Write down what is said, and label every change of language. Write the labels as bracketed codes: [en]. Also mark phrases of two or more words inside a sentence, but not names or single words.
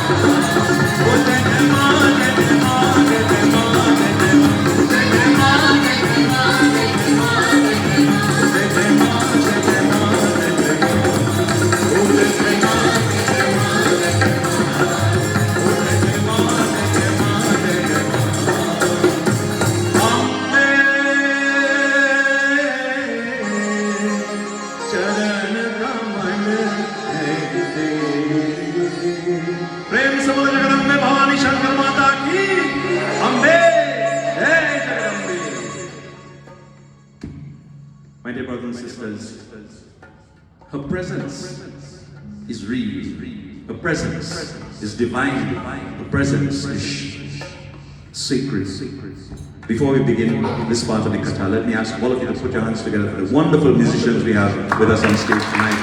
[hi] ओह, जय जय माँ, जय जय माँ, जय जय माँ, जय जय माँ. जय जय माँ, जय जय माँ, जय जय माँ, जय जय माँ. जय जय माँ, जय जय माँ, जय जय माँ। ओह, जय जय माँ, जय जय माँ, जय जय माँ. ओह, जय जय माँ, जय जय माँ, जय जय माँ. अम्बे चरण कमल है तेरे प्रेम से बोलो जगदम्बे भवानी शंकर माता की अम्बे जय जगदम्बे [en] My dear brothers and sisters, her presence is real. Her presence is divine. Her presence is sacred. Before we begin this part of the Katha, let me ask all of you to put your hands together for the wonderful musicians we have with us on stage tonight.